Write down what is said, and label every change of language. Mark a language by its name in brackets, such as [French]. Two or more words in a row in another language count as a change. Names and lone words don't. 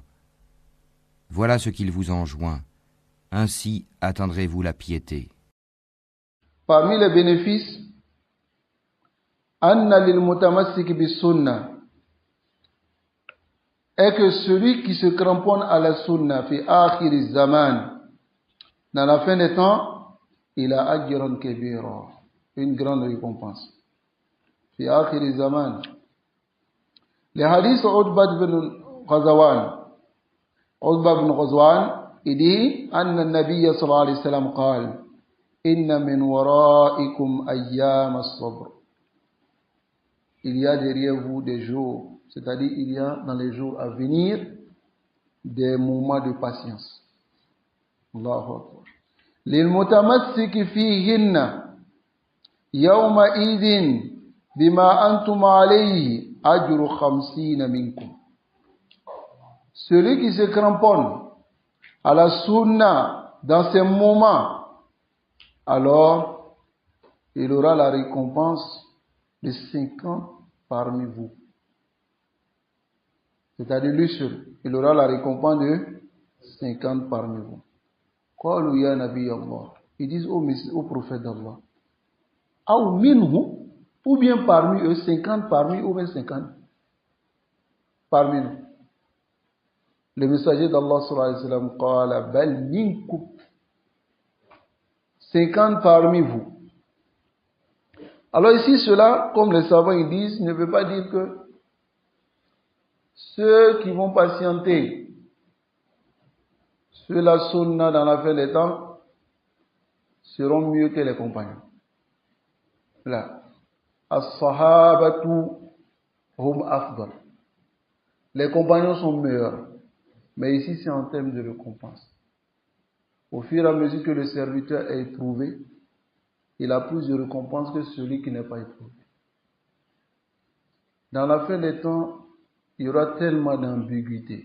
[French] Voilà ce qu'il vous enjoint. Ainsi atteindrez-vous la piété. Parmi les bénéfices, [Arabic] أن للمتمسك بالسنة, [French] est que celui qui se cramponne à la sunna [Arabic] في آخر زمان, [French] dans la fin des temps, il a [Arabic] أجرا كبيرا, [French] une grande récompense. [Arabic] في آخر زمان. [French] Les hadiths Utbah bin Ghazwan, il dit [Arabic] أن النبي صلى الله عليه وسلم قال إن من ورائكم أيام الصبر. [French] Il y a derrière vous des jours, c'est-à-dire il y a dans les jours à venir des moments de patience. [Arabic] الله أكبر. للمتمسك فيهن يومئذ بما أنتم عليه أجر 50 منكم. [French] Celui qui se cramponne à la sunna dans ces moments, alors il aura la récompense de 50 parmi vous. C'est-à-dire lui seul, il aura la récompense de 50 parmi vous. [Arabic] قالوا يا نبي الله. [French] Ils disent au prophète d'Allah. [Arabic] أو منه, [French] ou bien parmi eux, 50 parmi eux, ou bien 50 parmi nous. Le messager d'Allah [Arabic] صلى الله عليه وسلم قال بل منكم. [French] 50 parmi vous. Alors ici, cela, comme les savants ils disent, ne veut pas dire que ceux qui vont patienter sur la sunna dans la fin des temps seront mieux que les compagnons. Là. [Arabic] الصحابة هم أفضل. [French] Les compagnons sont meilleurs. Mais ici, c'est en termes de récompense. Au fur et à mesure que le serviteur est éprouvé, il a plus de récompense que celui qui n'est pas éprouvé. Dans la fin des temps, il y aura tellement d'ambiguïté.